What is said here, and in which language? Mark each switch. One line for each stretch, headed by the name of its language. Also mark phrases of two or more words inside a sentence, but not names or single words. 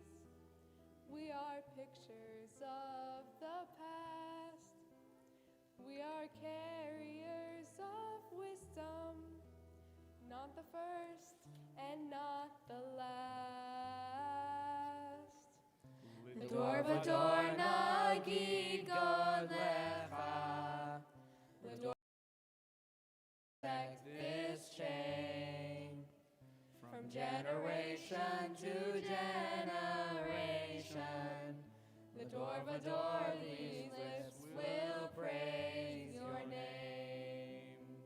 English: We are pictures of the past. We are carriers of wisdom, not the first and not the last.
Hebrew: לדור ודור נגיד גדלך.
English: L'dor protect this chain from generation to generation.
Hebrew: לדור ודור
English: these lips will praise your name.